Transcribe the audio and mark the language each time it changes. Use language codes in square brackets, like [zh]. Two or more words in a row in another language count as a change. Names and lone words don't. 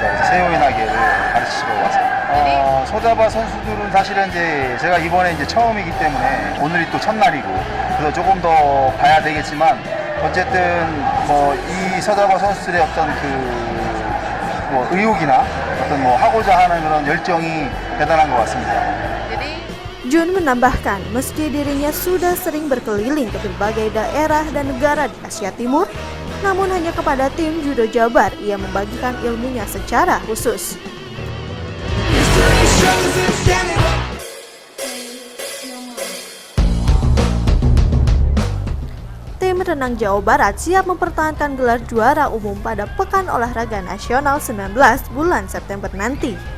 [ko] 그래서 세워이 나게를 가르치러 왔습니다. 서자바 선수들은 사실은 이제 제가 이번에 이제 처음이기 때문에 오늘이 또 첫날이고 그래서 조금 더 봐야 되겠지만 어쨌든 이 서자바 선수들의 어떤 의욕이나 어떤 하고자 하는 그런 열정이 대단한 것 같습니다. [id] Jun menambahkan, meski dirinya sudah sering berkeliling ke berbagai daerah dan negara di Asia Timur, namun hanya kepada tim Judo Jabar ia membagikan ilmunya secara khusus. Tim renang Jawa Barat siap mempertahankan gelar juara umum pada Pekan Olahraga Nasional 19 bulan September nanti.